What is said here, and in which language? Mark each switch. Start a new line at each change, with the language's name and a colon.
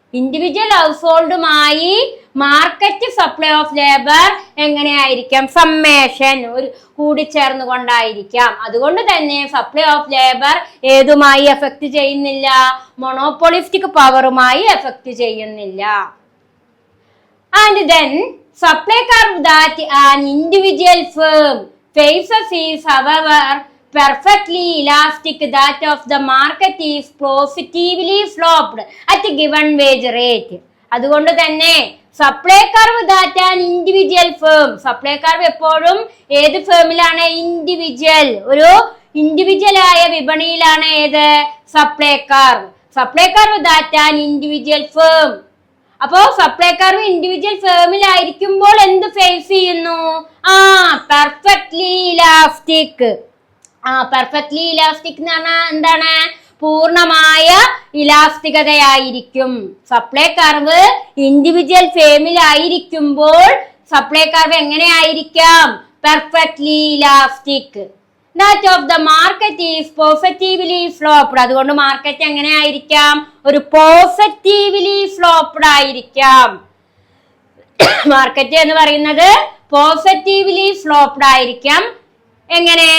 Malayalam: Individual ഹൗസ്ഹോൾഡുമായി market supply of labour എങ്ങനെയായിരിക്കാം? Summation, ഒരു കൂടിച്ചേർന്ന് കൊണ്ടായിരിക്കാം. അതുകൊണ്ട് തന്നെ സപ്ലൈ ഓഫ് ലേബർ ഏതുമായി എഫക്ട് ചെയ്യുന്നില്ല? മൊണോപോളിസ്റ്റിക് പവറുമായി എഫക്ട് ചെയ്യുന്നില്ല.
English: And then supply curve that an individual firm faces is however perfectly elastic. That of the market is positively sloped at a given wage rate.
Malayalam: അതുകൊണ്ട് തന്നെ
English: supply curve that an individual firm,
Malayalam: supply curve എപ്പോഴും ഏത് ഫേമിലാണ്? Individual, ഒരു individual ആയ വിപണിയിലാണ് ഏത്? Supply curve.
English: Supply curve that an individual firm.
Malayalam: അപ്പോ supply curve individual ഫേമിലായിരിക്കുമ്പോൾ എന്ത് face ചെയ്യുന്നു? Perfectly elastic. പെർഫെക്റ്റ്ലി ഇലാസ്റ്റിക് എന്ന് പറഞ്ഞാൽ എന്താണ്? പൂർണ്ണമായ ഇലാസ്തികതയായിരിക്കും. Supply curve individual ഫേമിലായിരിക്കുമ്പോൾ supply curve എങ്ങനെയായിരിക്കാം? Perfectly elastic.
English: That of the market is positively sloped.
Malayalam: അതുകൊണ്ട് മാർക്കറ്റ് എങ്ങനെയായിരിക്കാം? ഒരു positively sloped ആയിരിക്കാം. മാർക്കറ്റ് എന്ന് പറയുന്നത് പോസിറ്റീവ്ലി സ്ലോപ്ഡ് ആയിരിക്കാം. എങ്ങനെ?